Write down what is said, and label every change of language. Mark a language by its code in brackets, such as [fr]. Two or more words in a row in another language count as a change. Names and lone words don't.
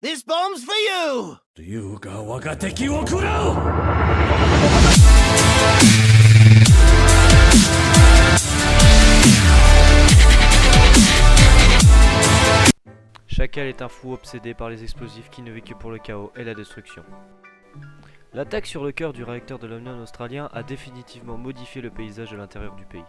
[en] This bomb's for you! [ja] というか我が敵を食らう [fr] Chacal est un fou obsédé par les explosifs qui ne vit que pour le chaos et la destruction. L'attaque sur le cœur du réacteur de l'Omnium australien a définitivement modifié le paysage de l'intérieur du pays.